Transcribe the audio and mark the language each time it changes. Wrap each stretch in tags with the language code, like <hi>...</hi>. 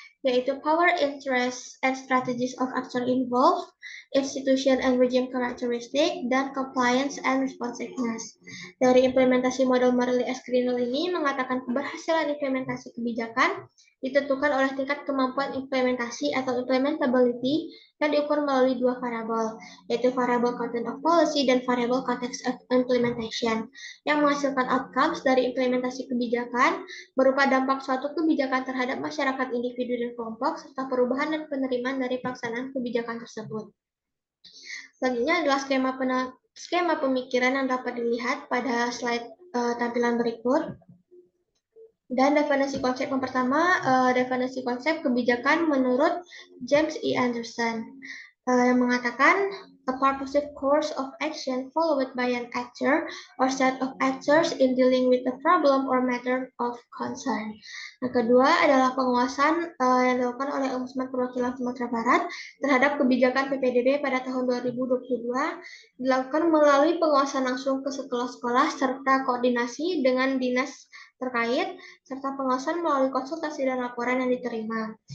<en>yaitu power, interest, and strategies of actor involved, institution and regime characteristic, dan compliance and responsiveness.</en> <id>Dari implementasi model Morley S. Grinnell ini mengatakan keberhasilan implementasi kebijakan ditentukan oleh tingkat kemampuan implementasi atau implementability yang diukur melalui dua variabel, yaitu variabel content of policy dan variabel context of implementation, yang menghasilkan outcomes dari implementasi kebijakan berupa dampak suatu kebijakan terhadap masyarakat individu dan kelompok, serta perubahan dan penerimaan dari pelaksanaan kebijakan tersebut. Selanjutnya adalah skema pemikiran yang dapat dilihat pada slide tampilan berikut. Dan definisi konsep yang pertama, definisi konsep kebijakan menurut James E.</id> <en>Anderson,</en> <id>yang mengatakan</id> <en>a purposive course of action followed by an actor or set of actors in dealing with a problem or matter of concern.</en> <id>Yang kedua adalah penguasaan yang dilakukan oleh Ombudsman Perwakilan Sumatera Barat terhadap kebijakan PPDB pada tahun 2022 dilakukan melalui penguasaan langsung ke sekolah-sekolah serta koordinasi dengan dinas terkait serta pengawasan melalui konsultasi dan laporan yang diterima.</id>